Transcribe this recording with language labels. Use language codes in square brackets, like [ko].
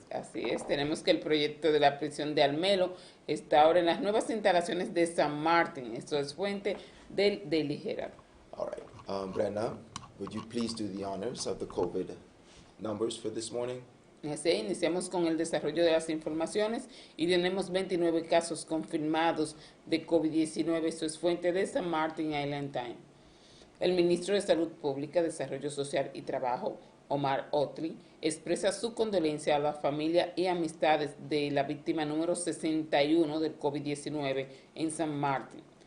[es] Así es. Tenemos que el proyecto de la prisión de Almelo está ahora en las nuevas instalaciones de San Martin. Esto es fuente del Daily Herald. [en] All right. Brenda, would you please do the honors of the COVID numbers for this morning? [es] Así, iniciamos con el desarrollo de las informaciones y tenemos 29 casos confirmados de COVID-19. Esto es fuente de St. Martin Island Times. El ministro de Salud Pública, Desarrollo Social y Trabajo, Omar Otri, expresa su condolencia a la familia y amistades de la víctima número 61 del COVID-19 en San Martín.